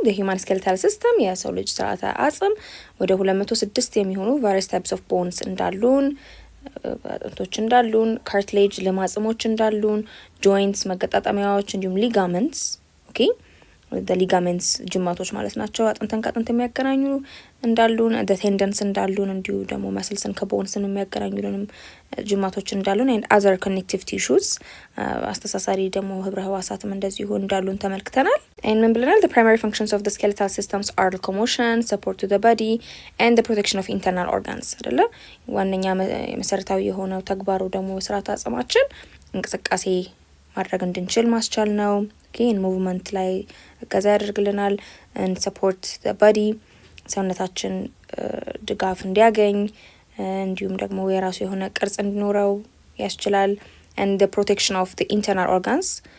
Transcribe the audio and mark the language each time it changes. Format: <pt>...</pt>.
<am>የሂውማን ስኬሌታል ሲስተም የሰው ልጅ ስርዓተ አጽም ወደ 206 የሚሆኑ</am> <en>ቫሪየስ ታይፕስ ኦፍ ቦንስ</en> <am>እንዳሉን፣ አጥንቶች እንዳሉን፣ ካርትሌጅ ለማጽሞች እንዳሉን፣ ጆይንትስ መገጣጠሚያዎች እንዲሁም ሊጋመንትስ ኦኬ ሊጋሜንትስ ጅማቶች ማለት ናቸው። አጥንተን ከአጥንት የሚያገናኙ እንዳሉን ቴንደንስ እንዳሉን እንዲሁ ደግሞ መስልስን ከቦንስን የሚያገናኙንም ጅማቶች እንዳሉን</am> <en>ኤንድ አዘር ኮኔክቲቭ ቲሹስ</en> <am>አስተሳሳሪ ደግሞ ህብረ ህዋሳትም እንደዚሁ እንዳሉን ተመልክተናል። ኤንድ ምን ብለናል?</am> <en>the primary functions of the skeletal systems are locomotion, support to the body and the protection of internal organs</en> <am>አይደለ? ዋነኛ መሰረታዊ የሆነው ተግባሩ ደግሞ ስርዓተ አጽማችን እንቅስቃሴ ማድረግ እንድንችል ማስቻል ነው። ኦኬ ሙቭመንት ላይ እገዛ ያደርግልናል።</am> <en>and support the body</en> <am>ሰውነታችን ድጋፍ እንዲያገኝ እንዲሁም ደግሞ የራሱ የሆነ ቅርጽ እንዲኖረው ያስችላል።</am> <en>and the protection of the internal organs</en>